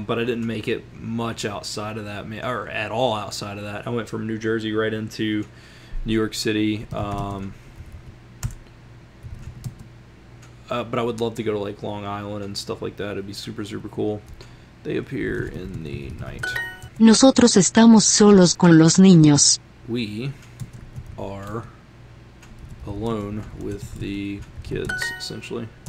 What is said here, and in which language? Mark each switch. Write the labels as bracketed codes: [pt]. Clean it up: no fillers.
[en] But I didn't make it much outside of that, or at all outside of that. I went from New Jersey right into New York City. But I would love to go to like Long Island and stuff like that. It'd be super, super cool. They appear in the night. [es] Nosotros estamos solos con los niños. [en] We are alone with the kids, essentially.